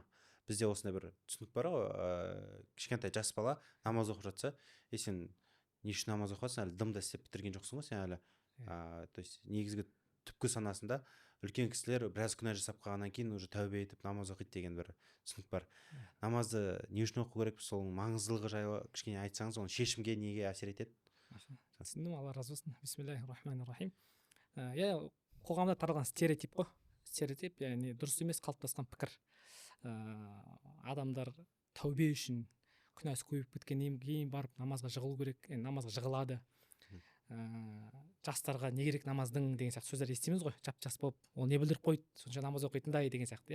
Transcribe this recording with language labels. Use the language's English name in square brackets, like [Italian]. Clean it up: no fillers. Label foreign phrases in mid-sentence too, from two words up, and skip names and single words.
[Kazakh] Бізде осындай бір түсінік бар ғой, кішкентай жас бала намаз оқып жатса, сен не үшін намаз оқасың, әлі дым да істеп бітірген жоқсың ғой сен әлі. [Russian] То есть [Kazakh] негізгі түпкі санасында үлкен кісілер біраз күнә жасап қалғаннан кейін уже тәубе етіп намаз оқиды деген бір түсінік бар. Намазды не үшін оқу керек, сол маңыздылығы жайлы кішкене айтсаңыз, оның шешімге неге әсер етеді? Түсіндім, Алла разы болсын. [Arabic] بسم الله الرحمن الرحيم. [Kazakh] Қоғамда таралған стереотип қой. Стереотип, яғни дұрыс емес қалыптасқан пікір. Адамдар тәубе үшін күнәсі көбейіп кеткеннен кейін барып намазға жығылу керек, намазға жығылады. Жастарға не керек намаздың деген сияқты сөздер естиміз ғой, жап-жас болып, ол не білдіріп қойды, сонша намаз оқитындай деген сияқты.